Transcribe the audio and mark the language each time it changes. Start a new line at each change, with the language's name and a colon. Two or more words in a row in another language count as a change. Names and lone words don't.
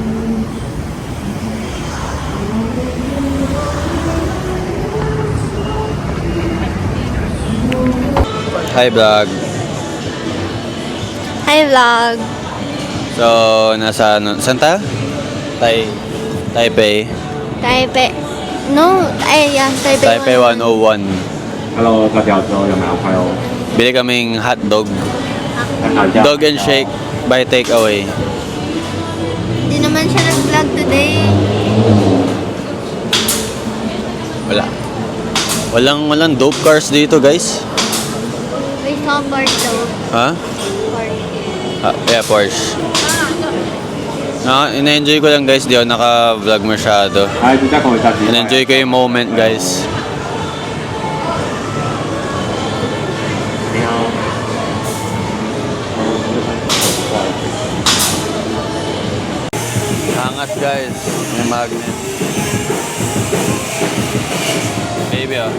English: Hi vlog. Hi vlog.
Filipino: So, nasa ano? Saan tayo? Taipei.
English: Taipei. No, yeah, Taipei. Taipei 101.
Chinese: Hello，大家好，有没有朋友？
Filipino: Bili kaming hotdog.
English: Dog and shake by takeaway.
Filipino: Hindi naman siya nag-vlog today. Wala. Walang
English: dope cars
Filipino: dito, guys.
English: We saw Porsche though. Ha? Porsche. Yeah, Porsche.
Filipino: Ina-enjoy ko lang guys, di ako naka-vlog masyado.
Chinese: 哎，再跟我一下机会。
Filipino: Ina-enjoy ko yung moment guys.
Chinese: 你好。
Filipino: Angat guys, may magnet.
English: Baby oh.